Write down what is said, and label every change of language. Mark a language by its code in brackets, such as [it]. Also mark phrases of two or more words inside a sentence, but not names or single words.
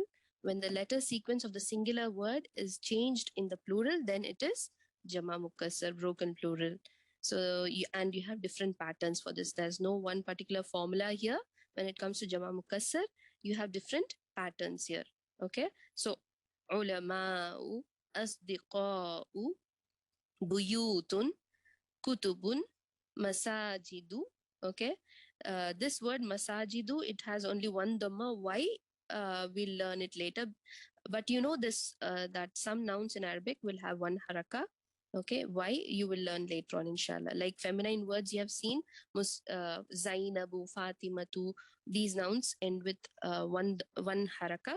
[en] When the letter sequence of the singular word is changed in the plural, then it is [ar] جمع مكسر, [en] broken plural. So, and you have different patterns for this. There's no one particular formula here. When it comes to [ar] جمع مكسر, [en] you have different patterns here. Okay. So, [ar] علماءُ، أصدقاءُ، بيوتٌ، كتبٌ، مساجدُ. [en] Okay. This word masajidu, it has only one dhamma. Why? We'll learn it later. But you know this, that some nouns in Arabic will have one haraka. Okay. Why? You will learn later on, inshallah. Like feminine words you have seen, Zainabu, Fatimatu, these nouns end with one haraka.